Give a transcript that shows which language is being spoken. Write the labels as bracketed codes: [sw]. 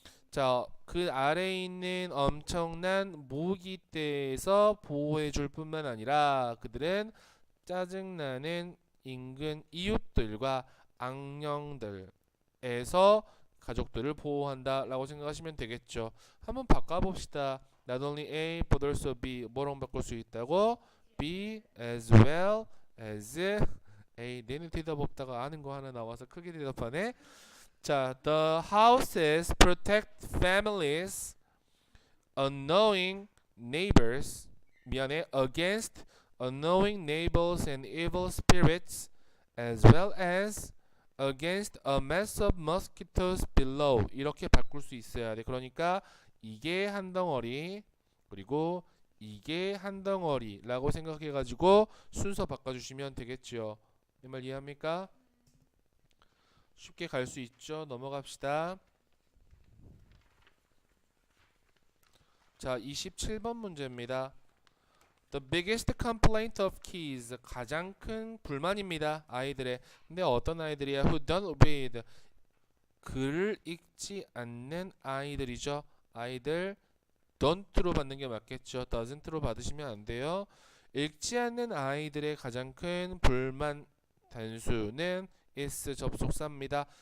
[ko] 자, 그 아래에 있는 엄청난 모기떼에서 보호해줄 뿐만 아니라 그들은 짜증나는 인근 이웃들과 악령들에서 가족들을 보호한다 라고 생각하시면 되겠죠. 한번 바꿔봅시다. [en] Not only A but also B [ko] 뭐라고 바꿀 수 있다고? [en] B as well as A. [ko] 내는 대답 없다가 아는 거 하나 나와서 크게 대답하네. [en] 자, the houses protect families unknowing neighbors against unknowing neighbors and evil spirits as well as against a mass of mosquitoes below. [ko] 이렇게 바꿀 수 있어야 돼. 그러니까 이게 한 덩어리 그리고 이게 한 덩어리라고 생각해가지고 순서 바꿔주시면 되겠죠. 이 말 이해합니까? 쉽게 갈 수 있죠. 넘어갑시다. 자, 27번 문제입니다. [en] The biggest complaint of kids [ko] 가장 큰 불만입니다. 아이들의. 근데 어떤 아이들이야? [en] Who don't read [ko] 글을 읽지 않는 아이들이죠. 아이들 don't로 받는 게 맞겠죠. doesn't로 받으시면 안 돼요. 읽지 않는 아이들의 가장 큰 불만 단수는 is 접속사입니다.